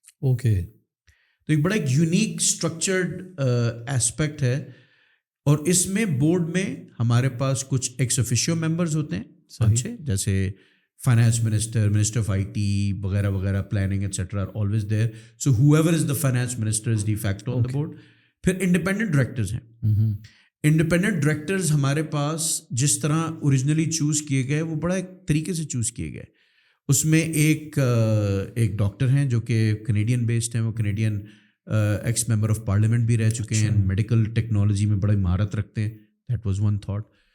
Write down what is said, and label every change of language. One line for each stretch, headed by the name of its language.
Urdu: تو ایک بڑا ایک یونیک اسٹرکچرڈ ایسپیکٹ ہے. اور اس میں بورڈ میں ہمارے پاس کچھ ایکس آفیشیو ممبرز ہوتے ہیں اچھے, جیسے فائنانس منسٹر آف IT وغیرہ وغیرہ, planning et cetera
English: Are always there. So whoever is the finance minister is de facto on the board.
Urdu: پھر انڈیپینڈنٹ ڈائریکٹرز ہیں. انڈیپینڈنٹ ڈائریکٹرز ہمارے پاس جس طرح اوریجنلی چوز کیے گئے وہ بڑا ایک طریقے سے چوز کیے گئے. اس میں ایک ڈاکٹر ہیں جو کہ کینیڈین بیسڈ ہیں, وہ Canadian x member of parliament بھی رہ چکے ہیں, میڈیکل ٹیکنالوجی میں بڑی مہارت رکھتے ہیں.
English: That was one thought.